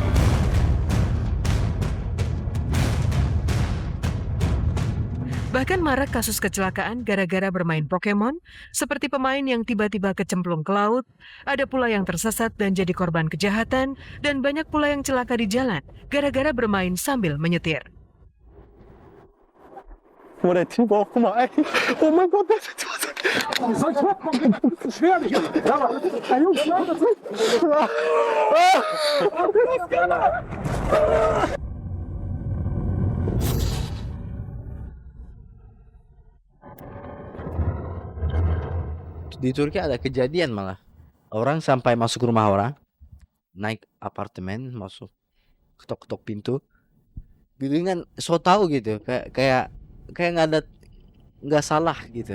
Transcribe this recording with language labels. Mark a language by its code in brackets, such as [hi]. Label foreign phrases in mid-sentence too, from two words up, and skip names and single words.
[id] Bahkan marak kasus kecelakaan gara-gara bermain Pokemon, seperti pemain yang tiba-tiba kecemplung ke laut, ada pula yang tersesat dan jadi korban kejahatan, dan banyak pula yang celaka di jalan gara-gara bermain sambil menyetir. [zh] 我的听宝马，哎，我们国家你说什么？谁让你干的？哎呦我的天！ [id] Di Turki ada kejadian malah. Orang sampai masuk rumah orang, naik apartemen, masuk ketok-ketok pintu. Gitu kan so tahu gitu, kayak nggak salah gitu.